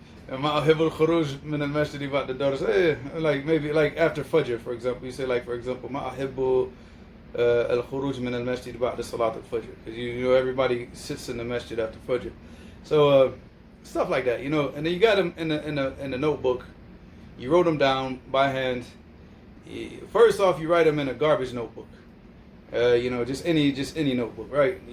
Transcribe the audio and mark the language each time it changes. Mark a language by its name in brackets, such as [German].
[Arabic] ما أحب الخروج من المسجد بعد الدرس. [English] Like maybe like after Fajr, for example. You say like, for example, [Arabic] ما أحب الخروج من المسجد بعد صلاة الفجر. [English] Because you know everybody sits in the masjid after Fajr. So stuff like that, you know. And then you got them in the notebook. You wrote them down by hand. First off, you write them in a garbage notebook. You know, just any notebook, right?